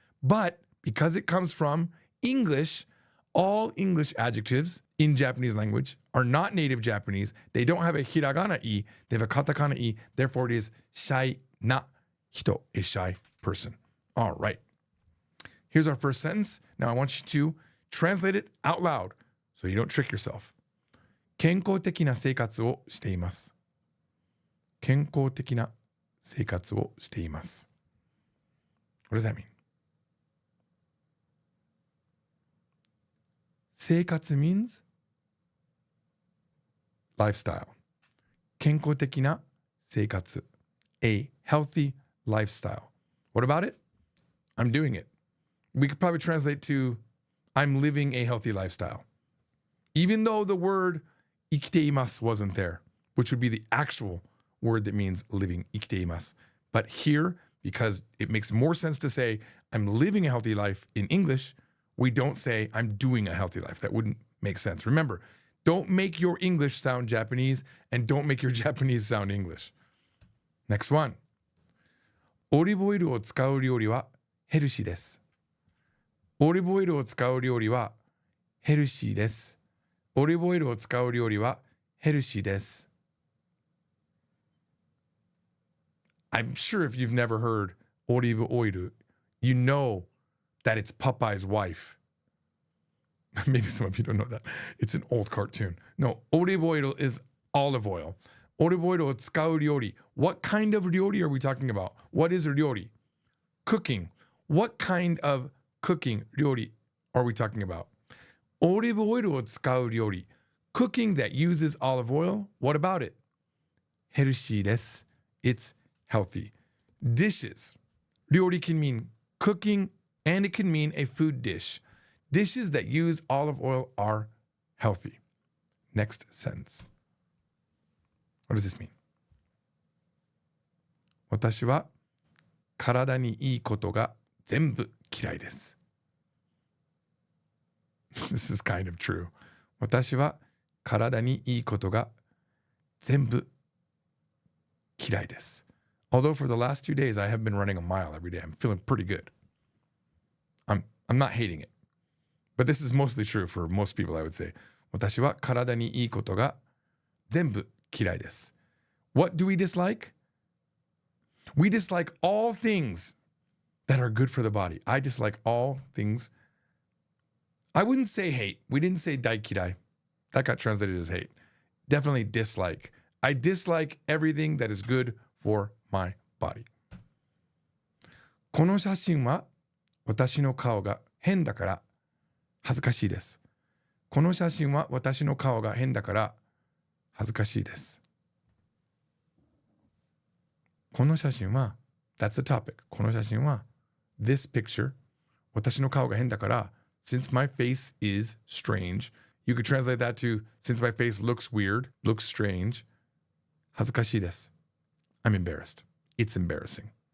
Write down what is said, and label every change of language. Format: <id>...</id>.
<en>But because it comes from English, all English adjectives in Japanese language are not native Japanese. They don't have a hiragana I, they have a katakana I. Therefore, it is shy na hito, a shy person. All right. Here's our first sentence. Now I want you to translate it out loud so you don't trick yourself.</en> <ja>健康的な生活をしています。健康的な生活をしています。</ja> <en>What does that mean? 生活 means lifestyle.</en> <ja>健康的な生活.</ja> <en>A healthy lifestyle. What about it? I'm doing it. We could probably translate to I'm living a healthy lifestyle. Even though the word</en> <ja>生きています</ja> <en>wasn't there, which would be the actual word that means living, 生きています. But here, because it makes more sense to say I'm living a healthy life in English, we don't say I'm doing a healthy life. That wouldn't make sense. Remember, don't make your English sound Japanese and don't make your Japanese sound English. Next one.</en> <ja>オリーブオイルを使う料理はヘルシーです。オリーブオイルを使う料理はヘルシーです。オリーブオイルを使う料理はヘルシーです。</ja> <en>I'm sure if you've never heard オリーブオイル, you know that it's Popeye's wife. Maybe some of you don't know that. It's an old cartoon. No, オリーブオイル is olive oil.</en> <ja>オリーブオイルを使う料理.</ja> <en>What kind of 料理 are we talking about? What is 料理?Cooking. What kind of cooking 料理 are we talking about?</en> <ja>オリーブオイルを使う料理.</ja> <en>Cooking that uses olive oil. What about it?</en> <ja>ヘルシーです.</ja> <en>It's healthy. Dishes. 料理 can mean cooking and it can mean a food dish. Dishes that use olive oil are healthy. Next sentence. What does this mean?</en> <ja>私は体にいいことが全部嫌いです。</ja> <en>This is kind of true.</en> <ja>私は体にいいことが全部嫌いです。</ja> <en>Although for the last 2 days I have been running a mile every day. I'm feeling pretty good. I'm not hating it. But this is mostly true for most people, I would say.</en> <ja>私は体にいいことが全部嫌いです。</ja> <en>What do we dislike? We dislike all things that are good for the body. I dislike all things. I wouldn't say hate. We didn't say 大嫌い. That got translated as hate. Definitely dislike. I dislike everything that is good for my body.</en> <ja>この写真は私の顔が変だから恥ずかしいです。この写真は私の顔が変だから恥ずかしいです。この写真は</ja> <en>That's the topic. この写真は This picture</en> <ja>私の顔が変だから</ja> <en>Since my face is strange. You could translate that to Since my face looks weird, looks strange.</en> <ja>恥ずかしいです。</ja> <en>I'm embarrassed. It's embarrassing.</en>